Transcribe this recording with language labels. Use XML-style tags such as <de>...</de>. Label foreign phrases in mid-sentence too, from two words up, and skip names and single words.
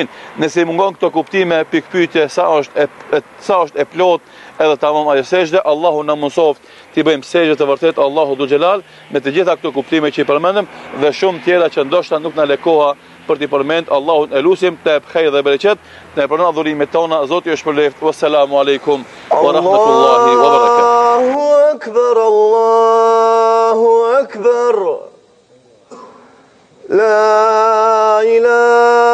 <sq>Nëse i mungon këto kuptime, pikpyetje sa është e plot edhe tamam ajo sejdë, Allahu na mësoft t'i bëjmë sejdë të vërtet Allahu</sq> <ar>ذو الجلال</ar> <sq>me të gjitha këto kuptime që i përmendëm dhe shumë tjera që ndoshta nuk na lë koha për t'i përmend. Allahun e lutim të jap khejr dhe bereqet, të pranon adhurimet tona. Zoti ju shpëleft.</sq> <ar>والسلام عليكم ورحمة الله وبركاته. الله أكبر، الله أكبر. لا إله</ar>